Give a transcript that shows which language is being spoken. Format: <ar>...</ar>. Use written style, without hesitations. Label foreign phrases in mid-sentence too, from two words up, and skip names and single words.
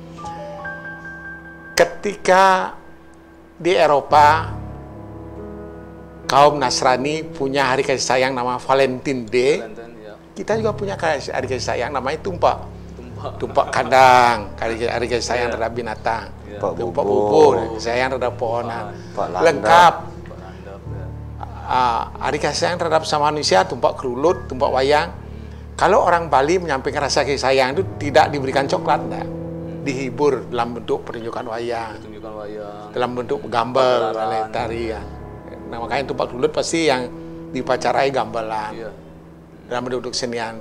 <id>Ketika di Eropa kaum Nasrani punya hari kasih sayang nama Valentine Day, kita juga punya hari kasih sayang namanya Tumpak kandang, hari kasih sayang terhadap binatang, Tumpak bubur, sayang terhadap pohonan, lengkap. Hari kasih sayang terhadap sama manusia, tumpak kerulut, tumpak wayang. Kalau orang Bali menyampaikan rasa kasih sayang itu tidak diberikan coklat, enggak. Dihibur dalam bentuk pertunjukan wayang, dalam bentuk gambar, tarian. Nah, makanya tumpak kerulut pasti yang dipacarai gamelan, dalam bentuk kesenian itu.</id>